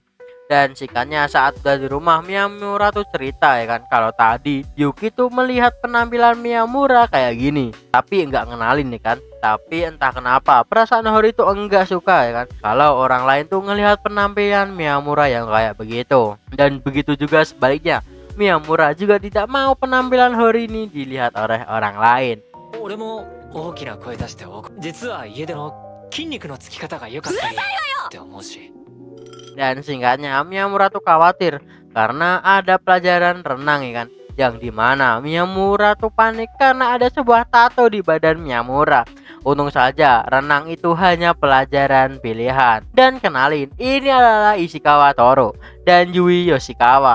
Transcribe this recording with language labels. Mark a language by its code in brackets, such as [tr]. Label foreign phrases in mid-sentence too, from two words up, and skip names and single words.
[id] Dan singkatnya saat udah di rumah, Miyamura tuh cerita ya kan, kalau tadi Yuki tuh melihat penampilan Miyamura kayak gini, tapi enggak ngenalin nih kan. Tapi entah kenapa perasaan Hori tuh enggak suka ya kan, kalau orang lain tuh ngelihat penampilan Miyamura yang kayak begitu. Dan begitu juga sebaliknya, Miyamura juga tidak mau penampilan Hori ini dilihat oleh orang lain. [ja] 俺も大きな声出して実は家での筋肉のつき方が良かったりって思うし。 [id] Dan singkatnya Miyamura tuh khawatir karena ada pelajaran renang ya kan, yang dimana Miyamura tuh panik karena ada sebuah tato di badan Miyamura. Untung saja renang itu hanya pelajaran pilihan. Dan kenalin, ini adalah Ishikawa Toru dan Yui Yoshikawa.